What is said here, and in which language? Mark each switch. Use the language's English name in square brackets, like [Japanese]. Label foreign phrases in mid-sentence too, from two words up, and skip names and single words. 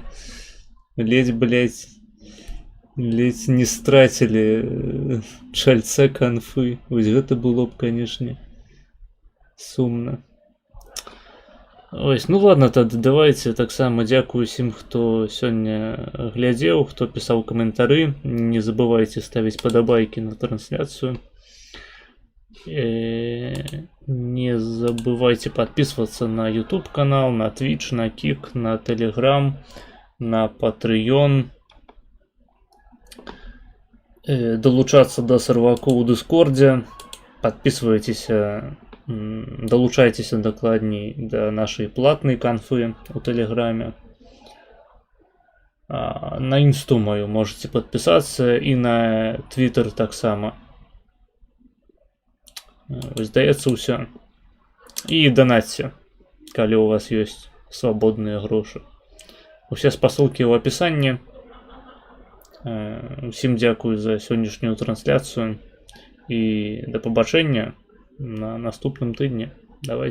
[Belarusian] Ледзь не страцілі чальце канфы. Вось гэта было б, канешне, сумна. Ось, ну ладно, тады давайте таксама дзякую усім, хто сёння глядзеў, хто пісаў каментары. Не забывайце ставіць падабайкі на трансляцыю. [Russian] Не забывайте подписываться на YouTube канал, на Twitch, на Kik, на Telegram, на Patreon. [Ukrainian] Долучаться до серваков у Дискорде. [Russian] Подписывайтесь, [Ukrainian] долучайтесь докладней [Russian] до нашей платной конфы у Телеграме. На инсту мою можете подписаться и на Твиттер [Ukrainian] так само. [Belarusian] Здаецца ўсё. І данатьце, калі у вас ёсць свабодныя грошы. Усе спасылкі ў апісанні. Усім дзякую за сённяшнюю трансляцыю і да пабачэння на наступным тыдні.